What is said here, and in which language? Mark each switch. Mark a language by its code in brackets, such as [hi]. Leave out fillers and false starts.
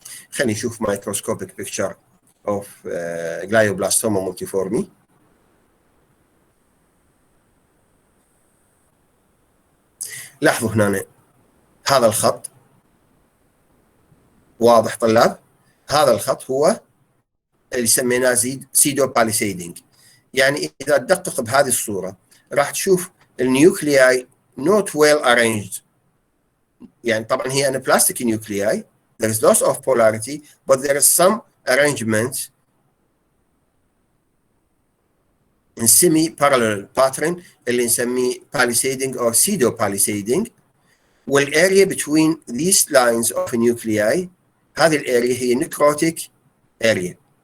[en] خلينا نشوف microscopic picture of glioblastoma multiforme. [ar] لاحظوا هنا هذا الخط واضح طلاب؟ هذا الخط هو اللي سميناه سيدو باليسيدنج. يعني اذا تدقق بهذه الصوره راح تشوف النيوكلياي [en] not well arranged. [ar] يعني طبعا هي [en] anaplastic nuclei, there is loss of polarity but there is some arrangement in semi-parallel pattern [ar] اللي نسميه [en] palisading or pseudo palisading. [ar] والاريا [en] between these lines of nuclei [ar] هذه الاريا هي necrotic area.